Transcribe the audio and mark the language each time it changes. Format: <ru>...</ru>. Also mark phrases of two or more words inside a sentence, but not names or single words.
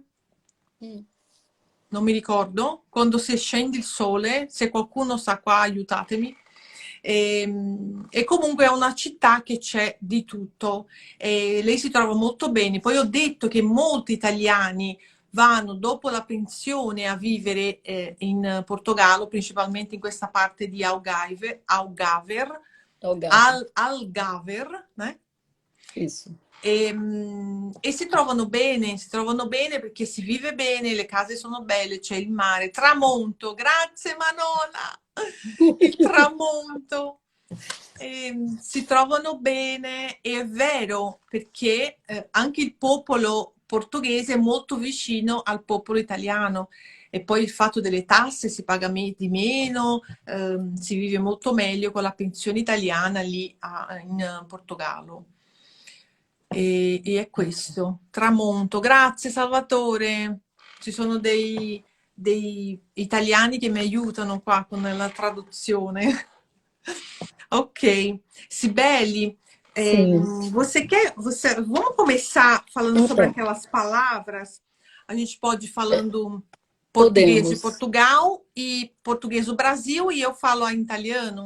<it>Non mi ricordo, quando si scende il sole, se qualcuno sa qua aiutatemi. E comunque è una città che c'è di tutto, e lei si trova molto bene. Poi ho detto che molti italiani vanno dopo la pensione a vivere in Portogallo, principalmente in questa parte di Algarve, né? Isso. E si trovano bene perché si vive bene, le case sono belle, c'è il mare, tramonto, grazie Manola, il tramonto, si trovano bene, e è vero perché anche il popolo portoghese è molto vicino al popolo italiano, e poi il fatto delle tasse, si paga di meno, si vive molto meglio con la pensione italiana lì in Portogallo. E è questo. Tramonto. Grazie Salvatore. Ci sono dei italiani che mi aiutano qua con la traduzione. Ok. Sibeli,</it> <pt>Sim. vamos começar falando sobre Então, aquelas palavras? A gente pode ir falando português de podemos. Portugal e português do Brasil e eu falo em italiano?</pt>